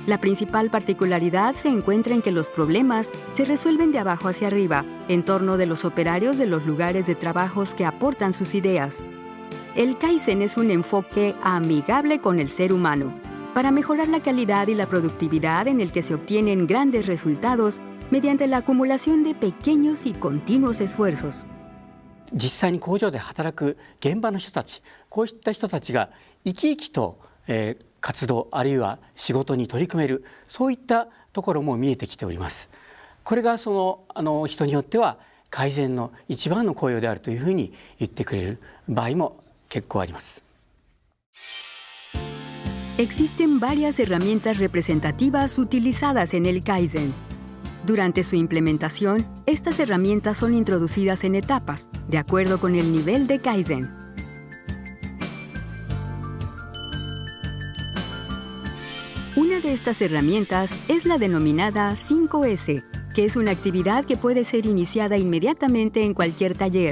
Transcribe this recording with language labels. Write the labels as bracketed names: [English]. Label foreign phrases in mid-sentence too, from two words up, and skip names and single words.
[Spanish] La principal particularidad se encuentra en que los problemas se resuelven de abajo hacia arriba, en torno de los operarios de los lugares de trabajos que aportan sus ideas. El Kaizen es un enfoque amigable con el ser humano, para mejorar la calidad y la productividad en el que se obtienen grandes resultados mediante la acumulación de pequeños y continuos esfuerzos. [Japanese] 実際に工場で働く現場の人たち、こういった人たちが生き生きと、活動あるいは仕事に取り組める、そういったところも見えてきております。これが人によっては改善の一番の効用であるというふうに言ってくれる場合も結構あります。 [Spanish] Existen varias herramientas representativas utilizadas en el Kaizen. Durante su implementación, estas herramientas son introducidas en etapas, de acuerdo con el nivel de Kaizen. Una de estas herramientas es la denominada 5S, que es una actividad que puede ser iniciada inmediatamente en cualquier taller.